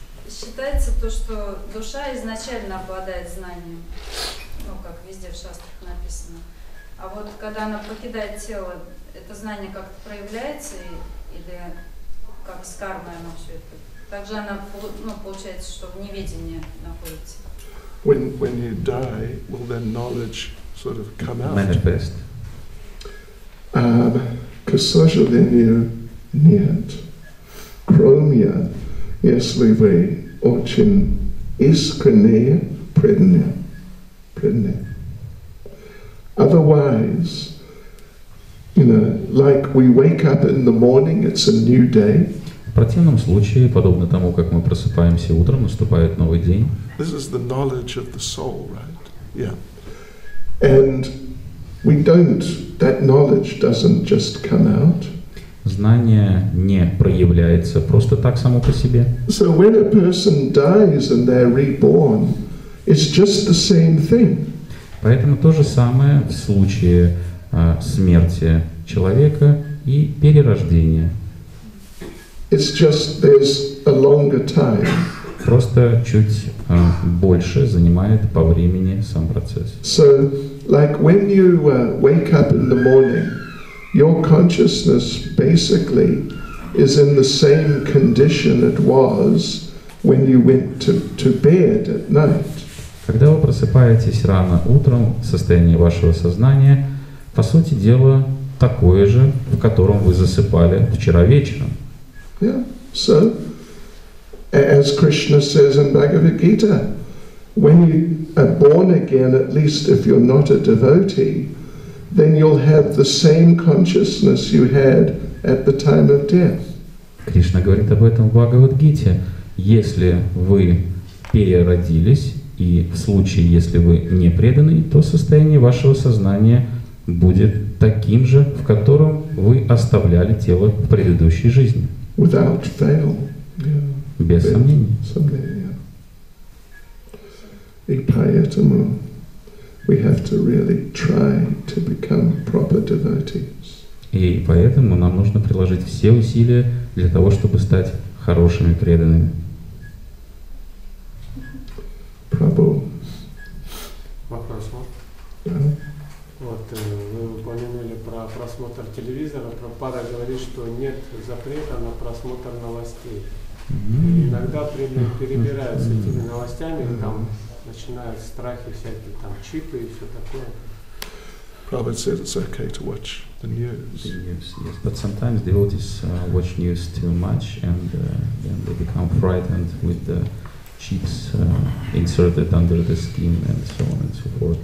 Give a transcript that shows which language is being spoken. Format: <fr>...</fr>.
<ru>Считается то, что душа изначально обладает знанием, ну, как везде в шастрах написано. А вот когда она покидает тело, это знание как-то проявляется, или как с кармой оно все это? Также она, ну, получается, что в неведении находится.</ru> <en>When you die, will then knowledge sort of come out? Manifest.</en> <ru>К сожалению, нет. Кроме, если вы очень искренне преданные.</ru> <en>Otherwise, like we wake up in the morning, it's a new day.</en> <ru>В противном случае, подобно тому, как мы просыпаемся утром, наступает новый день.</ru> <en>This is the knowledge of the soul, right? Yeah. And that knowledge doesn't just come out.</en> <ru>Знание не проявляется просто так само по себе.</ru> <en>So when a person dies and they're reborn, it's just the same thing.</en> <ru>Поэтому то же самое в случае смерти человека и перерождения.</ru> <en>It's just there's a longer time.</en> <ru>Просто чуть больше занимает по времени сам процесс.</ru> <en>So, like when you wake up in the morning, your consciousness basically is in the same condition it was when you went to bed at night.</en> <ru>Когда вы просыпаетесь рано утром, состояние вашего сознания, по сути дела, такое же, в котором вы засыпали вчера вечером.</ru> <en>Yeah. So, as Krishna says in Bhagavad Gita, when you are born again, at least if you're not a devotee, then you'll have the same consciousness you had at the time of death.</en> <ru>Кришна говорит об этом в Бхагавад-гите. Если вы переродились, и в случае, если вы не преданный, то состояние вашего сознания будет таким же, в котором вы оставляли тело в предыдущей жизни.</ru> <en>Without fail. Yeah.</en> <ru>Без сомнений. И поэтому</ru> <en>we have to really try to become proper devotees.</en> <ru>И поэтому нам нужно приложить все усилия для того, чтобы стать хорошими преданными.</ru> <en>Prabhu.</en> <ru>Вопрос.</ru> <en>Yeah.</en> <ru>Вот, вы упомянули про просмотр телевизора. Прабхупада говорит, что нет запрета на просмотр новостей. И иногда перебираются этими новостями, там начинают страхи всякие, там чипы и все такое.</ru> <en>Prabhupada said it's okay to watch the news. Yes, but sometimes devotees watch news too much and then they become frightened with the chips inserted under the skin and so on and so forth.</en>